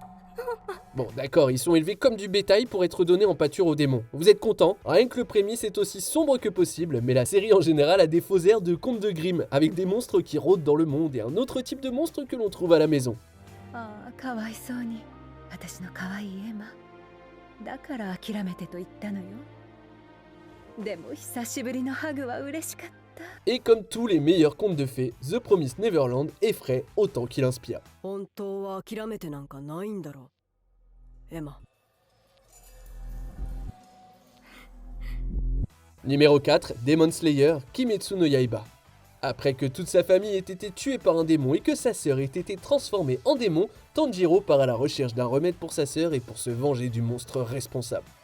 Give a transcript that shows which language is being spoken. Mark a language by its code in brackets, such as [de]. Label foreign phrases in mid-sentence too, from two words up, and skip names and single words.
[fr] Bon d'accord, ils sont élevés comme du bétail pour être donnés en pâture aux démons. Vous êtes contents? Rien que le prémisse est aussi sombre que possible, mais la série en général a des faux airs de contes de Grimm, avec des monstres qui rôdent dans le monde et un autre type de monstre que l'on trouve à la maison. [ja] ああ、かわいそうに。私の可愛いエマ。だから諦めてと言ったのよ。でも久しぶりのハグは嬉しかった。 [fr] Et comme tous les meilleurs contes de fées, The Promised Neverland effraie autant qu'il inspire. [ja] 本当は諦めてなんかないんだろう、エマ。 [fr] Numéro 4, Demon Slayer, Kimetsu no Yaiba. Après que toute sa famille ait été tuée par un démon et que sa sœur ait été transformée en démon, Tanjiro part à la recherche d'un remède pour sa sœur et pour se venger du monstre responsable.